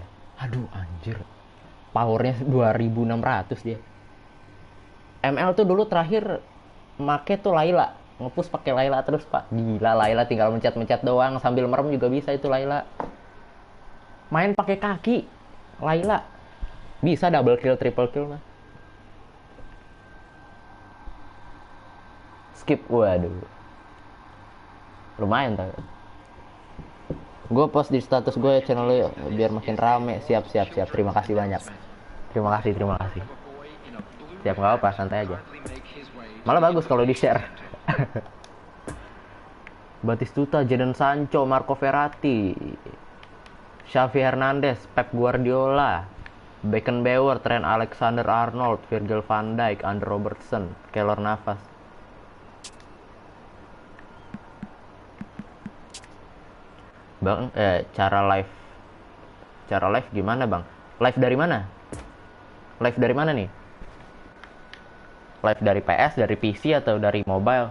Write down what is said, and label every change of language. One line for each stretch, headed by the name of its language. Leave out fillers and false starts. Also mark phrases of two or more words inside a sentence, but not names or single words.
Indonesian: Aduh anjir. Powernya 2600 dia. ML tuh dulu terakhir make tuh Layla. Ngepush pakai Layla terus pak. Gila Layla tinggal mencet-mencet doang. Sambil merem juga bisa itu Layla. Main pakai kaki Layla. Bisa
English: double kill, triple kill
Indonesian: mah. Skip. Waduh. Lumayan tau. Gue post di status gue channel biar makin rame. Siap. Terima kasih banyak. Terima kasih. Siap, nggak apa, santai aja. Malah bagus kalau di share. Batistuta, Jadon Sancho, Marco Verratti, Xavi Hernandez, Pep Guardiola, Beckenbauer, Trent Alexander-Arnold, Virgil van Dijk, Andre Robertson, Keylor Navas. Bang, cara live gimana bang? Live dari mana? Live dari mana nih? Live dari PS, dari PC atau dari mobile?